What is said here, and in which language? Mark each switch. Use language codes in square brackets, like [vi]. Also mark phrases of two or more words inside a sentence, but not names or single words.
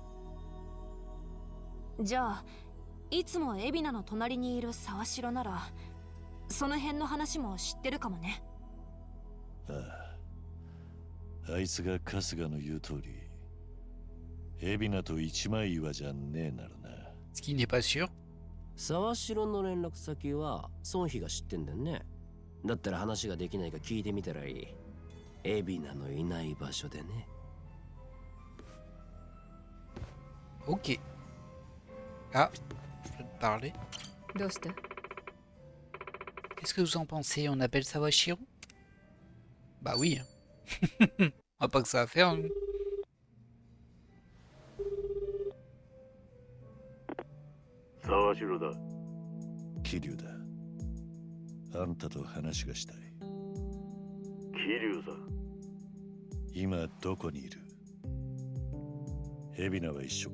[ja] じゃあいつも海老名の隣にいる沢城ならその辺の話も知ってるかもね。ああ、あいつが春日の言う通り海老名と一枚岩じゃねえならな。 [fr] Ce qui n'est pas sûr. [ja] 沢城の連絡先は孫妃が知ってんだよね。だったら話ができないか聞いてみたらいい。海老名のいない場所でね。 [fr] Ok. Ah, je peux te parler. [ja] どうした？ [fr] Qu'est-ce que vous en pensez? On appelle Sawashiro? Bah oui. On a pas que ça à faire. Nous. [ja] 沢城だ。桐生だ。あんたと話がしたい。桐生さん。今どこにいる？海老名は一緒か？